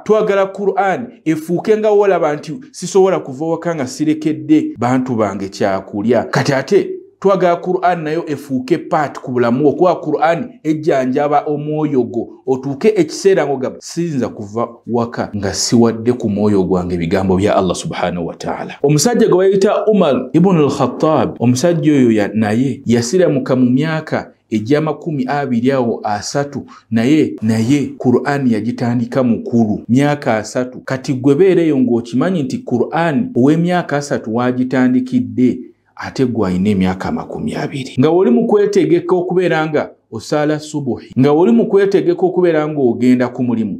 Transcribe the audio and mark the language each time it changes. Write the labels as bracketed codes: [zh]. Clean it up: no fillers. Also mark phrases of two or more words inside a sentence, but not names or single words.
[lg] Twagala Qur'an efuukenga wolaba nti sisobola kuva waka nga sirekedde bantu bange kyakulya. Kati ate twagala Qur'an nayo efuuke part ku bulamu okuba Qur'an ejjanjaba omwoyo gwo otuuke ekiseera ng'ogamba siyinza kuva waka nga siwadde ku mwoyo gwange ebigambo bya Allah [ar] سبحانه وتعالى. [lg] Omusajja gwe bayita Umar ibn al-Khattab, omusajja oyo naye yasiramuka mu myaka ejja 23 naye Qur'an yagitandika mukulu myaka 3. Kati gwe beereyo ng'okimanyi nti Qur'an ow'emyaka 3 wagitandikidde ate gwaine emyaka 20 nga woli mu kwetegeka okubeera nga osala subuhi, nga woli mu kwetegeka okubeera nga ogenda ku mulimu.